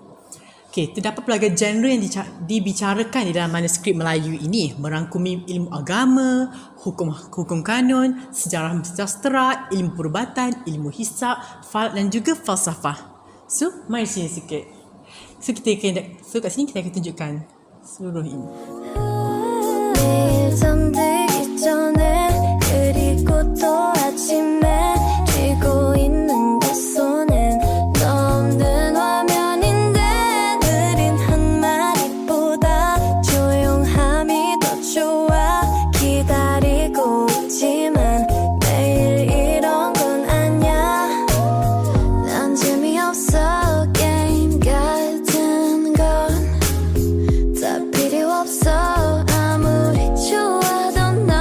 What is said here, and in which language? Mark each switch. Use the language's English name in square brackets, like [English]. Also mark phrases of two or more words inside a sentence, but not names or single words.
[Malay] Okay, terdapat pelbagai genre yang dibicarakan di dalam manuskrip Melayu ini merangkumi ilmu agama, hukum kanon, sejarah sastera, ilmu perubatan, ilmu hisab, falak dan juga falsafah. So, mari sini sikit. So, kat sini kita akan tunjukkan seluruh ini. [Korean] 잠들기 전에 그리고 또 아침에 쥐고 있는 내 손엔 너 없는 화면인데 느린 한마디보다 조용함이 더 좋아 기다리고 있지만 매일 이런 건 아냐 난 재미없어 게임 같은 건 다 필요 없어 아무리 좋아도